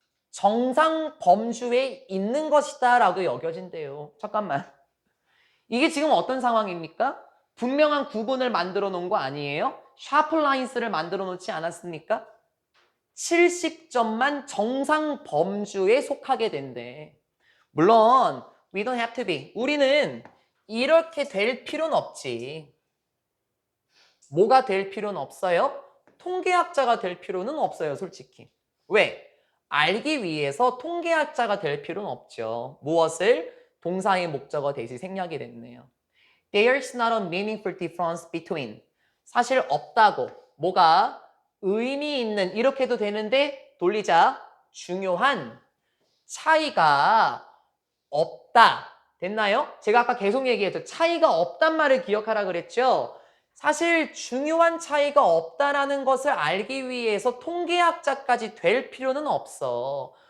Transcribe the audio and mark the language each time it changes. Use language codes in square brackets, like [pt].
[ko] 정상 범주에 있는 것이다 라고 여겨진대요. 잠깐만. 이게 지금 어떤 상황입니까? 분명한 구분을 만들어 놓은 거 아니에요? 샤플라인스를 만들어 놓지 않았습니까? 70점만 정상 범주에 속하게 된대. [en] 물론 we don't have to be. [ko] 우리는 이렇게 될 필요는 없지. 뭐가 될 필요는 없어요? 통계학자가 될 필요는 없어요, 솔직히. 왜? 알기 위해서 통계학자가 될 필요는 없죠. 무엇을? 동사의 목적어 대시 생략이 됐네요. [en] There's not a meaningful difference between. [ko] 사실 없다고. 뭐가? 의미 있는. 이렇게 해도 되는데 돌리자. 중요한 차이가 없다. 됐나요? 제가 아까 계속 얘기했죠. 차이가 없단 말을 기억하라 그랬죠. 사실 중요한 차이가 없다라는 것을 알기 위해서 통계학자까지 될 필요는 없어.